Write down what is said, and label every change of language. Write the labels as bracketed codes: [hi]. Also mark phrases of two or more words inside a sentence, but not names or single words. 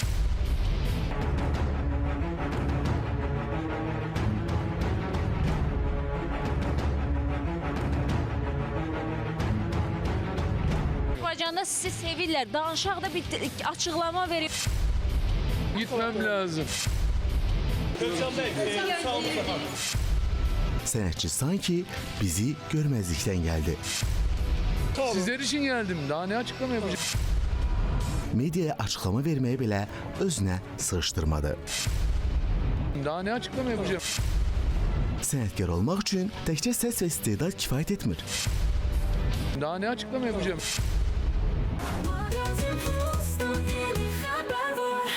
[az] Azərbaycanda sizi sevirlər. Danışaq da bir açıqlama verib. [tr] Gitmem lazım. [az] Sənətçi sanki bizi görməzlikdən gəldi. [tr] Sizler için geldim. Daha ne açıklama yapacağım? [az] Mediaya açıqlama verməyi belə özünə sığışdırmadı. [tr] Daha ne açıklama yapacağım? [az] Sənətkar olmaq üçün təkcə səs və istedad kifayət etmir. [tr] Daha ne açıklama yapacağım? [az] Mağazin Fustan yeni xəbər var.